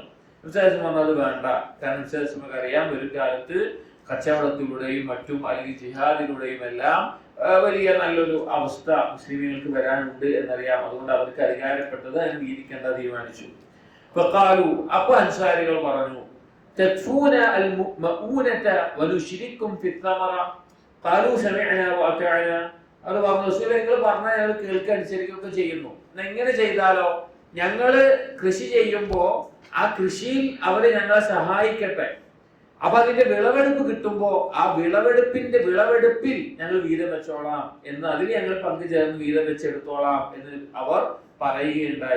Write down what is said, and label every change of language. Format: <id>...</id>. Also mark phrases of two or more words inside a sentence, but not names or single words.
<ml>വിശേഷം പറഞ്ഞത് വേണ്ട, കാരണം വിശേഷം അറിയാം ഒരു കാലത്ത് കച്ചവടത്തിലൂടെയും മറ്റും അല്ലെങ്കിൽ ജിഹാദിലൂടെയും എല്ലാം വലിയ നല്ലൊരു അവസ്ഥ മുസ്ലിമുകൾക്ക് വരാനുണ്ട് എന്നറിയാം. അതുകൊണ്ട് അവർക്ക് അധികാരപ്പെട്ടത് അതിന് വീതിക്കേണ്ട തീരുമാനിച്ചു. അപ്പൊ അൻസാരികൾ പറഞ്ഞു,</ml> <ar>تكفون المؤونة ونشرككم في الثمرة قالوا سمعنا وأطعنا.</ar> <ml>അത് പറഞ്ഞു, റസൂലേ നിങ്ങൾ പറഞ്ഞാൽ ഞങ്ങൾ കേൾക്കുക അനുസരിക്കുകയൊക്കെ ചെയ്യുന്നു. എങ്ങനെ ചെയ്താലോ, ഞങ്ങള് കൃഷി ചെയ്യുമ്പോ ആ കൃഷിയിൽ അവര് ഞങ്ങളെ സഹായിക്കട്ടെ. അപ്പൊ അതിന്റെ വിളവെടുപ്പ് കിട്ടുമ്പോ ആ വിളവെടുപ്പിൽ ഞങ്ങൾ വീതം വെച്ചോളാം എന്ന്, അതിൽ ഞങ്ങൾ പങ്കുചേർന്ന് വീതം വെച്ചെടുത്തോളാം എന്ന് അവർ പറയുകയുണ്ടായി.</ml>